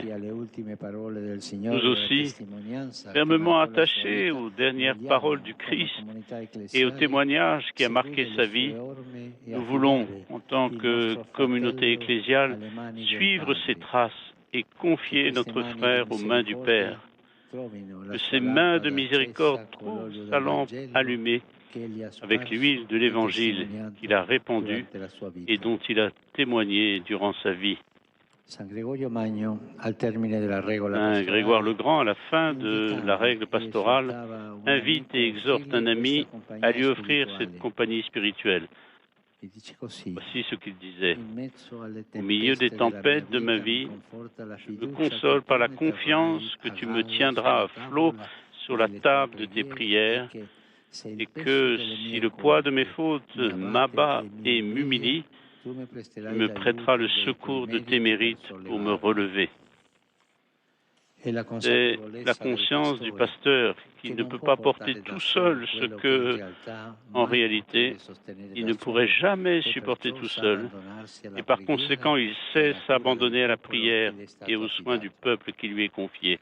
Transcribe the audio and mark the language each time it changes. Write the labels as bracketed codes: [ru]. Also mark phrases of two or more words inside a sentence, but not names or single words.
[it] legati alle ultime parole del [fr] Nous [it] Signore e alla [fr] aussi, [it] testimonianza che [fr] fermement [it] marcò la sua [fr] attachés [it] vita, [fr] aux dernières paroles du [it] vogliamo, come [fr] Christ [it] comunità [fr] et au [it] ecclesiale, [fr] témoignage qui a marqué [it] seguire [fr] sa [it] le [fr] vie, [it] sue orme e [fr] nous voulons, [it] affidare [fr] en tant [it] il [fr] que [it] nostro [fr] communauté [it] fratello [fr] ecclésiale, [it] alle mani del [fr] suivre ses [it] Padre. [fr] traces et [it] Che [fr] confier [it] queste [fr] notre [it] mani di [fr] frère aux mains du [it] misericordia [fr] Père. [it] trovino la [fr] Que [it] sua [fr] ces mains de [it] lampada [fr] miséricorde [it] accesa con [fr] trouvent [it] l'olio [fr] sa [it] del [fr] lampe [it] Vangelo [fr] allumée [it] che egli ha [fr] avec [it] sparso [fr] l'huile de [it] e [fr] l'Évangile qu'il a [it] testimoniato [fr] répandue [it] durante la sua [fr] et [it] vita. [fr] dont il a témoigné durant sa vie. [it] San Gregorio Magno, al termine della regola [fr] Saint Grégoire le [it] pastorale, [fr] Grand, à la fin de la [it] invitava [fr] règle [it] e [fr] pastorale, [it] esortava un [fr] invite et [it] amico a [fr] exhorte un [it] offrirgli [fr] ami [it] questa [fr] à [it] compagnia [fr] lui offrir cette [it] spirituale. [fr] compagnie spirituelle. [it] E dice così: [fr] Voici ce qu'il disait. [it] in mezzo alle [fr] Au milieu des [it] tempeste della mia [fr] tempêtes de ma [it] vita mi [fr] vie, [it] conforta la [fr] je me [it] fiducia [fr] console [it] che [fr] par [it] tu [fr] la [it] mi [fr] confiance [it] terrai [fr] que [it] a [fr] tu me [it] galla [fr] tiendras à [it] sulla [fr] flot [it] tavola [fr] sur la [it] delle tue [fr] table de tes [it] preghiere, [fr] prières, [it] e che se il [fr] et [it] peso [fr] que [it] delle [fr] si [it] mie [fr] le poids de mes [it] colpe [fr] fautes [it] mi [fr] m'abat [it] abbatte [fr] et [it] e mi [fr] m'humilie, [it] umilia, tu mi [fr] tu [it] presterai [fr] me prêteras [it] l'aiuto [fr] le [it] dei tuoi [fr] secours de [it] meriti [fr] tes [it] per [fr] mérites pour me [it] sollevarmi. [fr] relever. C'est la conscience du pasteur qui ne peut pas porter tout seul ce que, en réalité, il ne pourrait jamais supporter tout seul. Et par conséquent, il sait s'abandonner à la prière et aux soins du peuple qui lui est confié.